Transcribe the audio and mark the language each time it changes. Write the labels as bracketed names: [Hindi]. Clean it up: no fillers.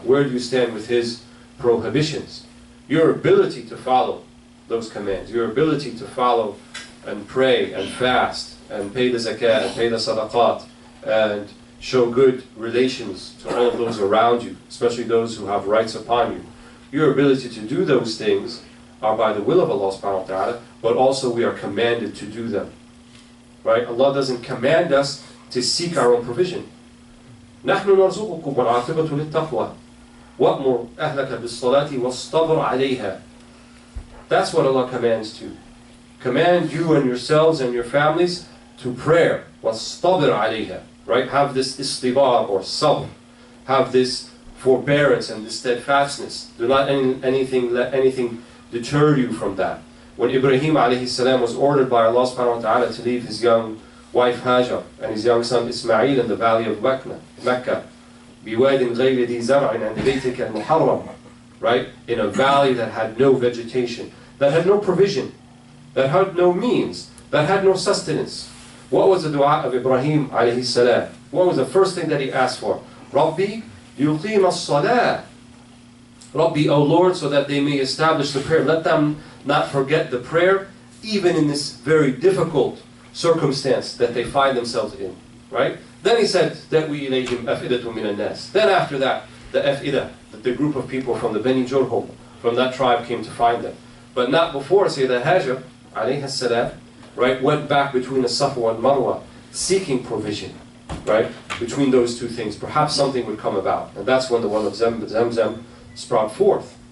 [English] Where do you stand with His prohibitions? Your ability to follow those commands, your ability to follow and pray and fast and pay the zakat and pay the sadaqat and show good relations to all of those around you, especially those who have rights upon you. Your ability to do those things are by the will of Allah subhanahu wa ta'ala, but also we are commanded to do them. Right? Allah doesn't command us to seek our own provision. [Arabic] نحن نرزقكم والعاقبة للتقوى وأمر أهلك بالصلاة واصطبر عليها. [English] That's what Allah commands to. Command you and yourselves and your families to prayer. [Arabic] واصطبر عليها. [English] Right? Have this istibar or sabr. Have this forbearance and this steadfastness. Do not let anything deter you from that. When Ibrahim alayhi salam was ordered by Allah subhanahu wa ta'ala to leave his young wife Hajar and his young son Ismail in the valley of Mecca, [Arabic] بِوَادٍ غَيْرِ ذِي زَرْعٍ عِنْدَ بَيْتِكَ الْمُحَرَّمِ, [English] right? In a valley that had no vegetation, that had no provision, that had no means, that had no sustenance. What was the dua of Ibrahim alayhi salam? What was the first thing that he asked for? [Arabic] رَبِّي يُقِيمَ الصَّلَاةِ. [English] Rabbi, O Lord, so that they may establish the prayer. Let them not forget the prayer, even in this very difficult circumstance that they find themselves in. Right? Then he said, [Arabic] تَأْوِي إِلَيْهِمْ أَفْئِدَةٌ مِّنَ النَّاسِ. [English] Then after that, the Af'idah, the group of people from the Bani Jurhum, from that tribe came to find them. But not before Sayyidah Hajar, alayhi salam, right, went back between the Safa and Marwa, seeking provision, right, between those two things. Perhaps something would come about. And that's when the well of Zamzam sprout forth.